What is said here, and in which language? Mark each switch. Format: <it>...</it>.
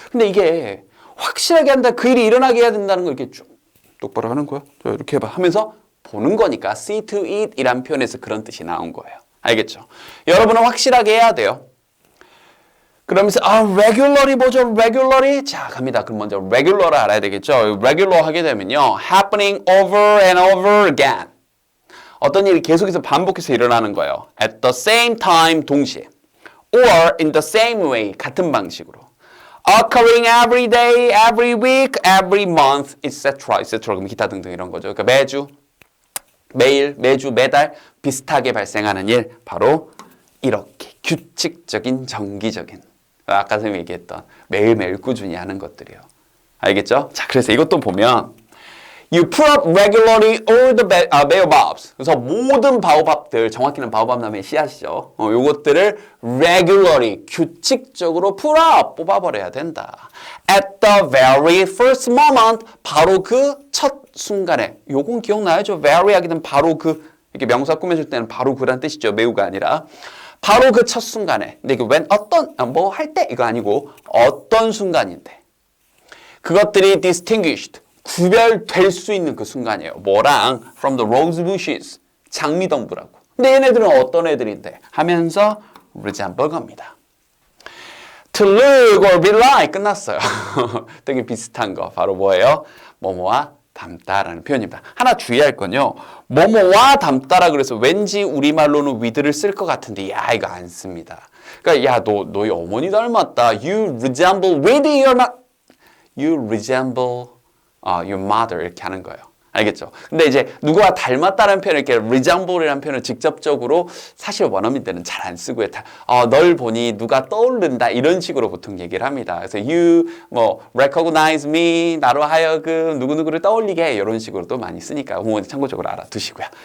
<ko>근데 이게 확실하게 한다. 그 일이 일어나게 해야 된다는 걸 이렇게 쭉 똑바로 하는 거야. 자, 이렇게 해봐. 하면서 보는 거니까</ko> <en>see to it</en> <ko>이란 표현에서 그런 뜻이 나온 거예요. 알겠죠? 여러분은 확실하게 해야 돼요. 그러면서 regularly 뭐죠? regularly? 자, 갑니다. 그럼 먼저 regular를 알아야 되겠죠? regular 하게 되면요.</ko> <en>happening over and over again.</en> <ko>어떤 일이 계속해서 반복해서 일어나는 거예요.</ko> <en>at the same time,</en> <ko>동시에.</ko> <en>or in the same way,</en> <ko>같은 방식으로.</ko> <en>occurring every day, every week, every month, etc.</en> <ko>그럼 기타 등등 이런 거죠. 그러니까 매주, 매일, 매주, 매달 비슷하게 발생하는 일. 바로 이렇게 규칙적인, 정기적인. 아까 선생님이 얘기했던 매일매일 꾸준히 하는 것들이요. 알겠죠? 자, 그래서 이것도 보면</ko> <en>You put up regularly all the baobabs.</en> <ko>그래서 모든 바오밥들, 정확히는 바오밥 나무의 씨앗이죠. 요것들을 regularly, 규칙적으로 put up, 뽑아버려야 된다.</ko> <en>At the very first moment,</en> <ko>바로 그 첫 순간에. 요건 기억나야죠? very 하게 되면 바로 그, 이렇게 명사 꾸며줄 때는 바로 그란 뜻이죠. 매우가 아니라. 바로 그 첫 순간에. 근데 이게 when 어떤 뭐 할 때 이거 아니고 어떤 순간인데 그것들이 distinguished 구별될 수 있는 그 순간이에요. 뭐랑</ko> <en>from the rose bushes</en> <ko>장미덩굴하고. 근데 얘네들은 어떤 애들인데 하면서 resemble 겁니다.</ko> <en>To look or be like</en> <ko>끝났어요. 되게 비슷한 거 바로 뭐예요? 뭐뭐와 닮다라는 표현입니다. 하나 주의할 건요. 뭐뭐와 닮다라 그래서 왠지 우리말로는 with를 쓸 것 같은데 야 이거 안 씁니다. 그러니까 야 너희 어머니 닮았다.</ko> <en>You resemble with your You resemble your mother</en> <ko>이렇게 하는 거예요. 알겠죠? 근데 이제 누구와 닮았다는 표현을 이렇게 resemble이라는 표현을 직접적으로 사실 원어민들은 잘 안 쓰고요. 널 보니 누가 떠오른다 이런 식으로 보통 얘기를 합니다. 그래서</ko> <en>you recognize me</en> <ko>나로 하여금 누구누구를 떠올리게 해 이런 식으로도 많이 쓰니까 참고적으로 알아두시고요.</ko>